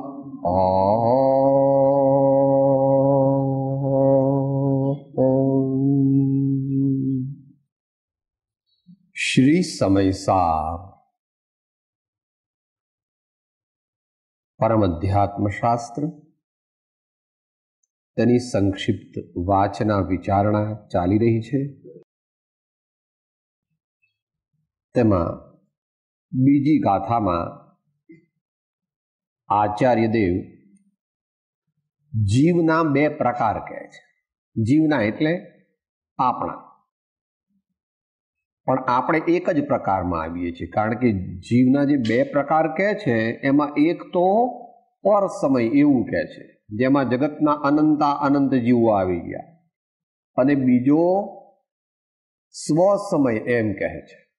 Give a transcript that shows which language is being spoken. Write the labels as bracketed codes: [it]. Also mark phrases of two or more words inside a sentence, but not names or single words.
[gu] શ્રી સમયસાર પરમ અધ્યાત્મ શાસ્ત્ર તેની સંક્ષિપ્ત વાચના વિચારણા ચાલી રહી છે। તેમા બીજી ગાથા માં આચાર્ય દેવ જીવના બે પ્રકાર કહે છે। જીવના એટલે આપણા, પણ આપણે એક જ પ્રકારમાં આવીએ છીએ, કારણ કે જીવના જે બે પ્રકાર કહે છે એમાં એક તો પર સમય એવું કહે છે, જેમાં જગતના અનંતા અનંત જીવો આવી ગયા, અને બીજો સ્વ સમય એમ કહે છે।